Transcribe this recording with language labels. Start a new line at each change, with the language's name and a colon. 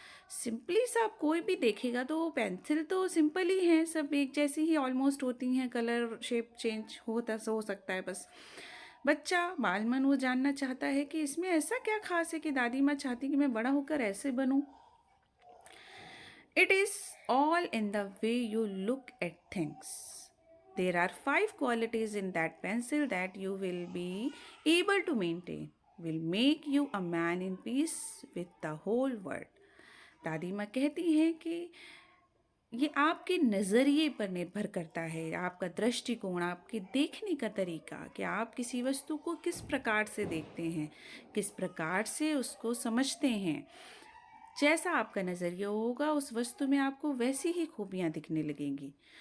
Hindi: Simply सा कोई भी देखेगा तो वो पेंसिल तो सिंपल ही हैं, सब एक जैसी ही ऑलमोस्ट होती हैं, कलर शेप चेंज हो सकता है बस। बच्चा बालमन वो जानना चाहता है कि इसमें ऐसा क्या खास है कि दादी माँ चाहती कि मैं बड़ा होकर ऐसे बनूं।
English: It is all in the way you look at things. There are 5 qualities in that pencil that you will be able to maintain, will make you a man in peace with the whole world.
Hindi: दादी माँ कहती हैं कि ये आपके नज़रिए पर निर्भर करता है, आपका दृष्टिकोण, आपके देखने का तरीका कि आप किसी वस्तु को किस प्रकार से देखते हैं, किस प्रकार से उसको समझते हैं। जैसा आपका नज़रिया होगा उस वस्तु में आपको वैसी ही खूबियाँ दिखने लगेंगी।